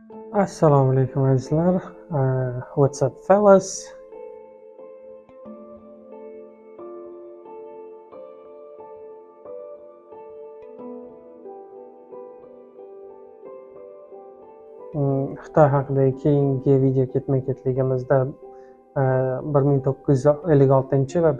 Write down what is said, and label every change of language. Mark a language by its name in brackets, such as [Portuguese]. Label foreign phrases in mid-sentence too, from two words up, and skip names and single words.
[Uzbek] Assalomu alaykum azizlar. [English] What's up fellas? [Uzbek] Xitoy haqidagi keyingi video ketma-ketligimizda 1956 va